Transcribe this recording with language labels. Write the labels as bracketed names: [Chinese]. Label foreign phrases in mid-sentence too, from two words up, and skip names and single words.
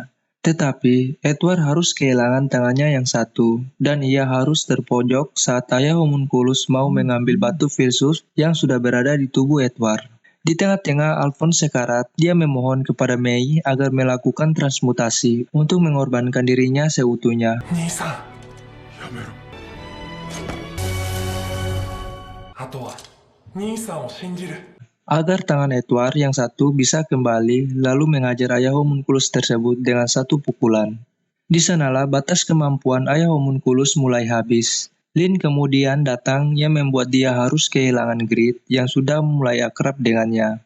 [Indonesian] Tetapi, Edward harus kehilangan tangannya yang satu, dan ia harus terpojok saat Ayah homunculus mau mengambil batu Filsus yang sudah berada di tubuh Edward. Di tengah-tengah Alphonse sekarat, dia memohon kepada Mei agar melakukan transmutasi untuk mengorbankan dirinya seutuhnya. [Japanese] 兄さんやめろあとは兄さんを信じる [Indonesian] Agar tangan Edward yang satu bisa kembali lalu mengajar ayah homunculus tersebut dengan satu pukulan. Di sanalah batas kemampuan ayah homunculus mulai habis. Lin kemudian datang yang membuat dia harus kehilangan Grid yang sudah mulai akrab dengannya.